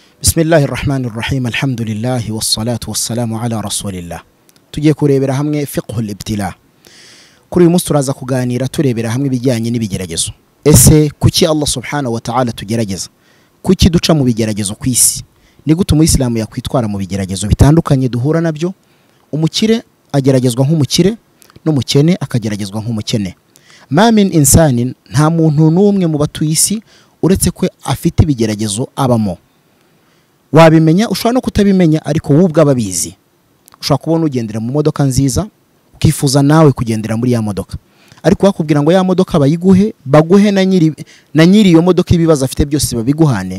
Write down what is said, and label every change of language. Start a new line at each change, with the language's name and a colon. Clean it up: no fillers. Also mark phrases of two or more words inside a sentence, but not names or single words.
Arabic: بسم الله الرحمن الرحيم الحمد لله والصلاة والسلام على رسول الله.
Kinyarwanda: tugiye kurebera hamwe
Arabic: فقه الابتلاء.
Kinyarwanda: Kuri uyu munsi turaza kuganira turebera hamwe ibijyanye n'ibigeragezo. Ese kuki
Arabic: الله سبحانه وتعالى
Kinyarwanda: tugerageza? Kuki duca mu bigeragezo ku isi? Ni gute umuyisilamu yakwitwara mu bigeragezo bitandukanye duhura nabyo? Umukire ageragezwa nk'umukire n'umukene akageragezwa nk'umukene.
Arabic: ما من إنسان,
Kinyarwanda: nta muntu n'umwe mu batuye isi uretse ko afite ibigeragezo abamo. Wabimenya ushobora no kutabimenya, ariko wowe ubwababizi. Ushobora kubona ugendera mu modoka nziza ukifuza nawe kugendera muri ya modoka, ariko bakubwira ngo ya modoka bayiguhe baguhe na nyiri iyo modoka ibibazo afite byose babiguhane.